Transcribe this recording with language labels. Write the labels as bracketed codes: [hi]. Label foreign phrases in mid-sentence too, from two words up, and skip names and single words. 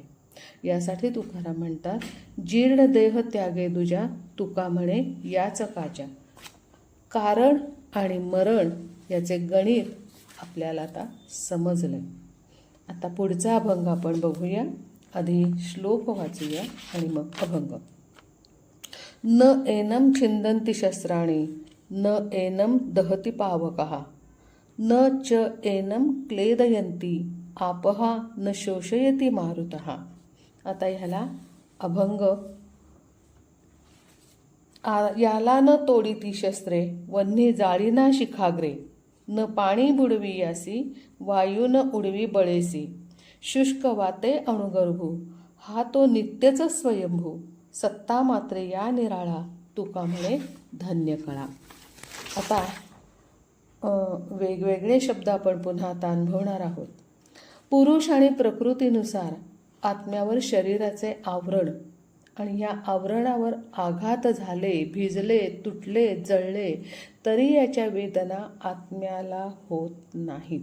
[mr] यासाठी तुकाराम म्हणतात, जीर्ण देह त्यागे दुजा तुका म्हणे याच काजा. कारण आणि मरण याचे गणित आपल्याला आता समजलंय. आता पुढचा अभंग आपण बघूया. आधी श्लोक वाचूया आणि मग अभंग. [sa] न एनम छिंदन्ति शस्त्राणि न एनम दहति पावकः न च एनम क्लेदयन्ति आपः न शोषयति मारुतः. [mr] आता ह्याला अभंग. याला न तोडिती शस्त्रे वन्ही जाळीना शिखाग्रे न पाणी बुडवियासी वायू न उडवी बळेसी शुष्क वाते अणुगर्भू हा तो नित्यच स्वयंभू सत्ता मात्रे या निराळा तुका म्हणे धन्य कळा. आता वेगवेगळे शब्द आपण पुन्हा आता अनुभवणार आहोत. पुरुष आणि प्रकृतीनुसार आत्म्यावर शरीराचे आवरण आणि या आवरणावर आघात झाले, भिजले, तुटले, जळले तरी याच्या वेदना आत्म्याला होत नाहीत.